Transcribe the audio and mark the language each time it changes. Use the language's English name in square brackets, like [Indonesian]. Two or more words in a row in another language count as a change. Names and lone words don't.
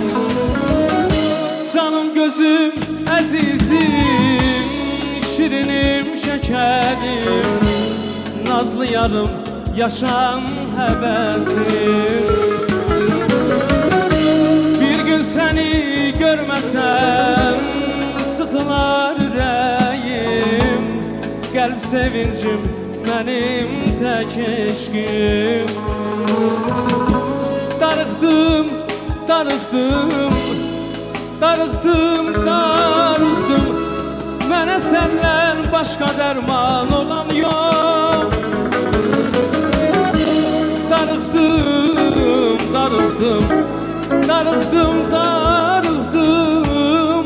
[Turkish] Canım gözüm azizim, şirinim şekerim, nazlı yarım yaşam hevesim. Bir gün seni görmesem sıkılar yüreğim. Kalp sevincim benim tek eşkim. [Azerbaijani] Darıxdım, darıxdım, darıxdım, darıxdım. Mənə səndən başqa dərman olan yox. Darıxdım, darıxdım, darıxdım, darıxdım.